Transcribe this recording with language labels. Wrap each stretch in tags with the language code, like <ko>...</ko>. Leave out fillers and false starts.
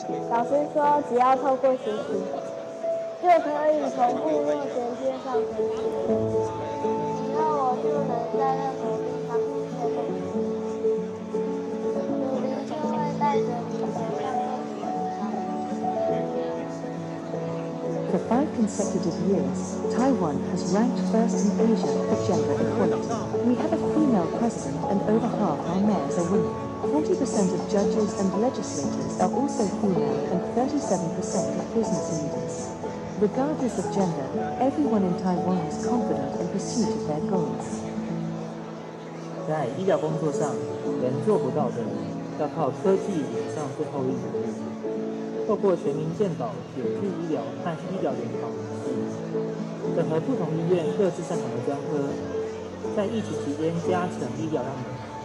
<zh>老师说，只要透过学习，就可以从部落衔接上学习，以后我就能在任何地方学习，努力就会带着你走向更远的方向。</zh> <en>For 5 consecutive years, Taiwan has ranked first in Asia for gender equality. We have a female president and over half our mayors are women. 40% of judges and legislators are also female and 37% of business leaders. Regardless of gender, everyone in Taiwan is confident in pursuit of their goals.</en> <zh>在医疗工作上，人做不到的，要靠科技演上最后一里路。透过全民健保、远距医疗和医疗联防模式，整合不同医院各自擅长的专科，在疫情期间加强医疗量能。</zh>